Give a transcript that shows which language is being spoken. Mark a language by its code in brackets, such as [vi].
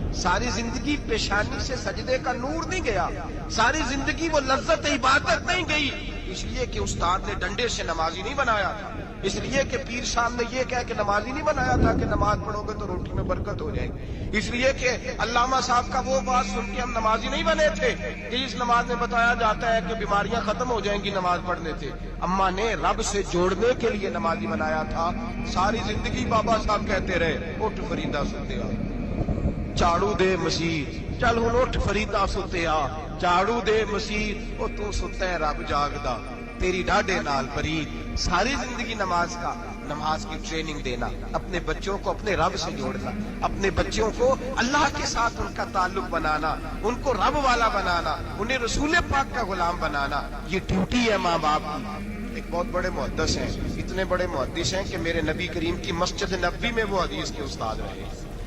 [ur] ساری زندگی پیشانی سے سجدے کا نور نہیں گیا, ساری زندگی وہ لذت عبادت نہیں گئی, اس لیے کہ استاد نے ڈنڈے سے نمازی نہیں بنایا تھا, اس لیے کہ پیر صاحب نے یہ کہہ کہ نمازی نہیں بنایا تھا کہ نماز پڑھو گے تو روٹی میں برکت ہو جائے گی, اس لیے کہ علامہ صاحب کا وہ بات سن کے ہم نمازی نہیں بنے تھے کہ اس نماز میں بتایا جاتا ہے کہ بیماریاں ختم ہو جائیں گی نماز پڑھنے سے. اماں نے رب سے جوڑنے کے لیے نمازی بنایا تھا. ساری زندگی بابا صاحب کہتے رہے [pa] اٹھ فریدا ستیا, جھاڑو دے مسیح, چل ہن اٹھ فریدا ستیا, جھاڑو دے مسیح, او تو ستا ہے رب جاگدا تیری ڈاڈے نال فرید. [ur] ساری زندگی نماز کی ٹریننگ دینا, اپنے بچوں کو اپنے رب سے جوڑنا, اپنے بچوں کو اللہ کے ساتھ ان کا تعلق بنانا, ان کو رب والا بنانا, انہیں رسول پاک کا غلام بنانا, یہ ڈیوٹی ہے ماں باپ کی. ایک بہت بڑے محدث ہیں, اتنے بڑے محدث ہیں کہ میرے نبی کریم کی مسجد نبوی میں وہ حدیث کے استاد رہے.